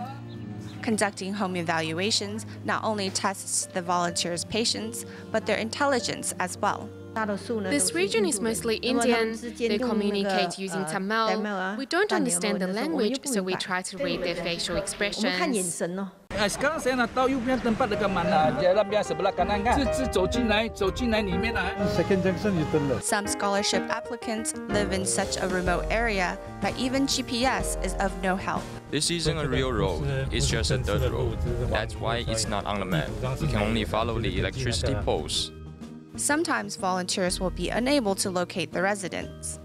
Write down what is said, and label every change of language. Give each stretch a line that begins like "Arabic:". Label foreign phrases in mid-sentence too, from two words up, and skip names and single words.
English: Conducting home evaluations not only tests the volunteers' patience, but their intelligence as well. This region is mostly Indian. They communicate using Tamil. We don't understand the language, so we try to read their facial expressions.
Malay: Sekarang saya nak tahu you punya tempat dekat mana. Jalan yang sebelah kanan kan?
Chinese: 是走进来里面啊。
English: Second junction you turn left. Some scholarship applicants live in such a remote area that even GPS is of no help. This isn't a real road, it's just a dirt road. That's why it's not on the map. We can only follow the electricity poles. Sometimes volunteers will be unable to locate the residents.